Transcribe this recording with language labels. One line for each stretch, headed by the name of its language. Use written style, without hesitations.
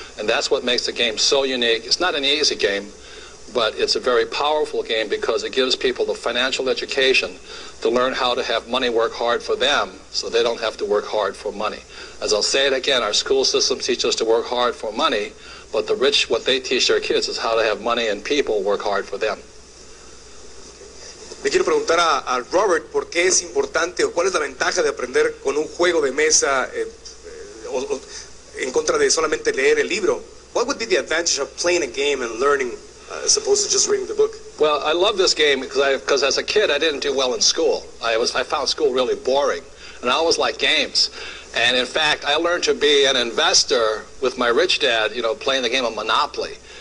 English: And that's what makes the game so unique. It's not an easy game, but it's a very powerful game because it gives people the financial education to learn how to have money work hard for them so they don't have to work hard for money. As I'll say it again, our school systems teach us to work hard for money, but the rich, what they teach their kids is how to have money and people work hard for them.
Spanish: Le quiero preguntar a Robert por qué es importante o cuál es la ventaja de aprender con un juego de mesa en contra de solamente leer el libro.
English: What would be the advantage of playing a game and learning as opposed to just reading the book? Well, I love this game because as a kid I didn't do well in school. I found school really boring, and I always liked games. And in fact, I learned to be an investor with my rich dad, you know, playing the game of Monopoly.